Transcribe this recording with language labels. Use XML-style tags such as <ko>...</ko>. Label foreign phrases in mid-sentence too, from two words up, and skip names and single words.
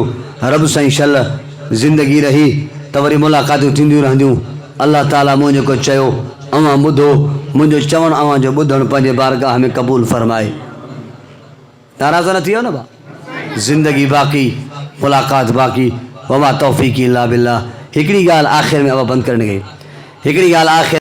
<sd>रब साईं शल ज़िंदगी रही त वरी मुलाक़ातूं थींदियूं रहंदियूं। अल्लाह ताला मूं जेको चयो अवां ॿुधो मुंहिंजो चवणु अवां जो ॿुधणु पंहिंजे बारगाह में क़बूल फरमाए। नाराज़ न थी वियो न भाउ। ज़िंदगी बाक़ी मुलाक़ात बाक़ी</sd> <ar>وما توفيقي إلا بالله.</ar> <sd>हिकिड़ी ॻाल्हि आख़िर में अब बंदि करण गई हिकिड़ी ॻाल्हि आख़िर</sd>